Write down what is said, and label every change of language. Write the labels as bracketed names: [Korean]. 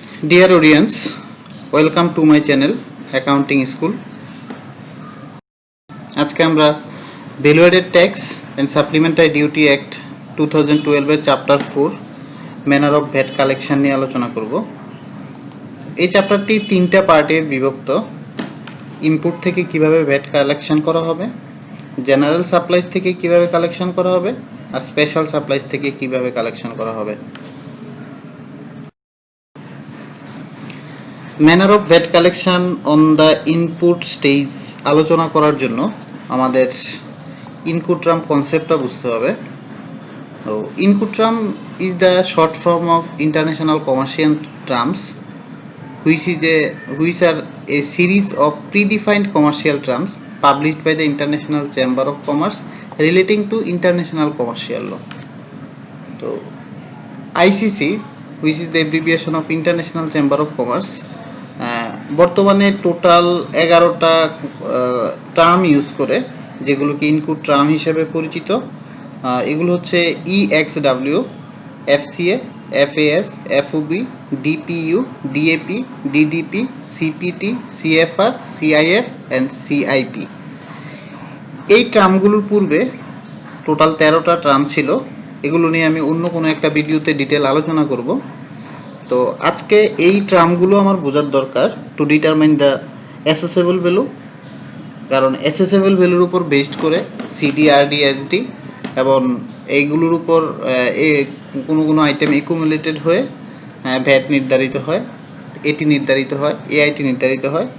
[English] Dear audience, welcome to my channel Accounting School. [Bangla] আজকে আমরা value added tax and supplementary duty act 2012 এর chapter 4 manner of VAT collection নিয়ে আলোচনা করব। এই চ্যাপ্টারটি তিনটা পার্টে বিভক্ত। ইনপুট থেকে কিভাবে ভ্যাট কালেকশন করা হবে, জেনারেল সাপ্লাইজ থেকে কিভাবে কালেকশন করা হবে, আর স্পেশাল সাপ্লাইজ থেকে কিভাবে কালেকশন করা হবে। Manner of VAT collection on the input stage আলোচনা করার জন্য আমাদের ইনকুট্রাম কনসেপ্টটা বুঝতে হবে। [English] তো Incoterm is the short form of international commercial terms which are a series of predefined commercial terms published by the International Chamber of Commerce relating to international commercial law. So ICC, which is the abbreviation of International Chamber of Commerce, [Bangla] বর্তমানে total 11টা term use করে, যেগুলোকে input term হিসেবে পরিচিত। এগুলো হচ্ছে EXW, FCA, FAS, FOB, DPU, DAP, DDP, CPT, CFR, CIF and CIP। এই টার্মগুলোর পূর্বে total 13টা term ছিল। এগুলো নিয়ে আমি অন্য কোনো একটা ভিডিওতে ডিটেল আলোচনা করব। তো আজকে এই টার্মগুলো আমার বোঝার দরকার [English] to determine the assessable value, [Bangla] কারণ অ্যাসেসেবল ভ্যালুর উপর বেসড করে সিডিআরডি, এসডি এবং এইগুলোর উপর কোনো আইটেম একুমুলেটেড হয়ে ভ্যাট নির্ধারিত হয়, এটি নির্ধারিত হয়, এআইটি নির্ধারিত হয়।